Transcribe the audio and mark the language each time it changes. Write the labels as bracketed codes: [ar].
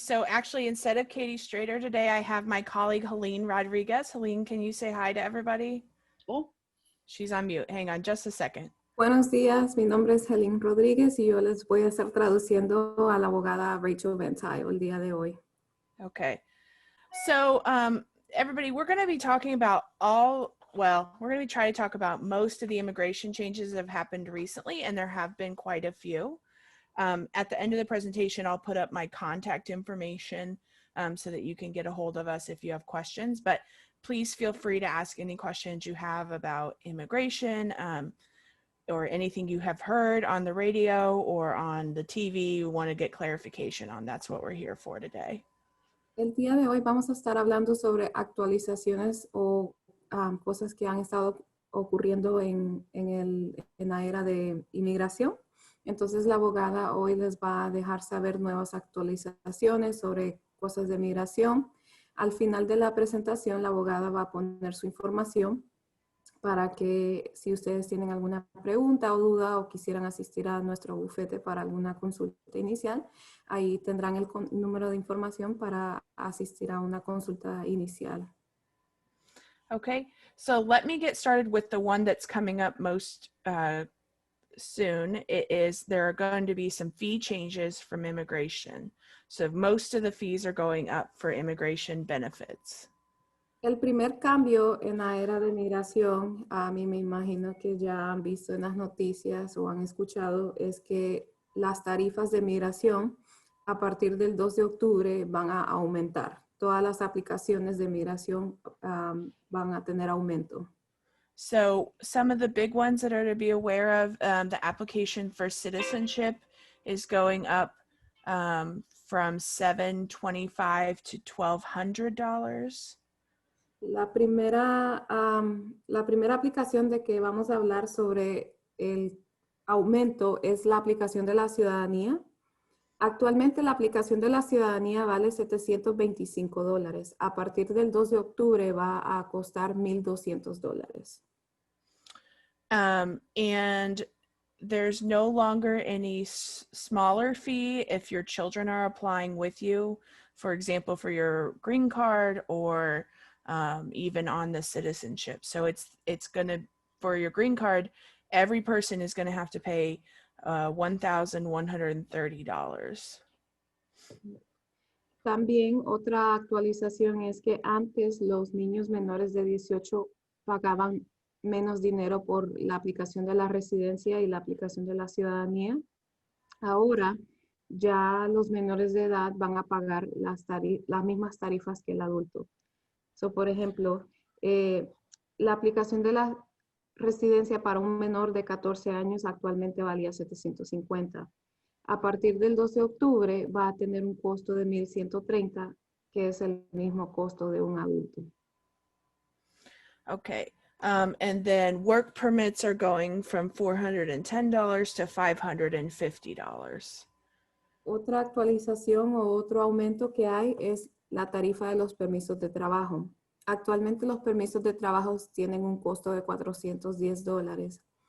[en] So actually, instead of Katie Strader today, I have my colleague, Helene Rodriguez. Helene, can you say hi to everybody? Oh. She's on mute. Hang on just a second. [es] Buenos días, mi nombre es Helene Rodríguez y yo les voy a estar traduciendo a la abogada Rachel Ventayo el día de hoy. [en] Okay. So everybody, we're going to be talking about we're going to be trying to talk about most of the immigration changes that have happened recently, and there have been quite a few. At the end of the presentation, I'll put up my contact information so that you can get a hold of us if you have questions, but please feel free to ask any questions you have about immigration or anything you have heard on the radio or on the TV you want to get clarification on. That's what we're here for today. [es] El día de hoy vamos a estar hablando sobre actualizaciones o cosas que han estado ocurriendo en la era de inmigración. Entonces la abogada hoy les va a dejar saber nuevas actualizaciones sobre cosas de migración. Al final de la presentación, la abogada va a poner su información para que si ustedes tienen alguna pregunta o duda o quisieran asistir a nuestro bufete para alguna consulta inicial, ahí tendrán el número de información para asistir a una consulta inicial. [en] Okay, so let me get started with the one that's coming up most soon. There are going to be some fee changes from immigration. So most of the fees are going up for immigration benefits. [es] El primer cambio en la era de migración, a mí me imagino que ya han visto en las noticias o han escuchado, es que las tarifas de migración a partir del 2 de octubre van a aumentar. Todas las aplicaciones de migración van a tener aumento. [en] So some of the big ones that are to be aware of, the application for citizenship is going up from $725 to $1,200. [es] La primera aplicación de que vamos a hablar sobre el aumento es la aplicación de la ciudadanía. Actualmente la aplicación de la ciudadanía vale $725. A partir del 2 de octubre va a costar $1,200. [en] And there's no longer any smaller fee if your children are applying with you, for example, for your green card or even on the citizenship. So it's gonna, for your green card, every person is gonna have to pay $1,130. [es] También otra actualización es que antes los niños menores de 18 pagaban menos dinero por la aplicación de la residencia y la aplicación de la ciudadanía. Ahora ya los menores de edad van a pagar las mismas tarifas que el adulto. So, por ejemplo, la aplicación de la residencia para un menor de 14 años actualmente valía $750. A partir del 2 de octubre va a tener un costo de $1,130, que es el mismo costo de un adulto. [en] Okay, and then work permits are going from $410 to $550. [es] Otra actualización o otro aumento que hay es la tarifa de los permisos de trabajo. Actualmente los permisos de trabajo tienen un costo de $410.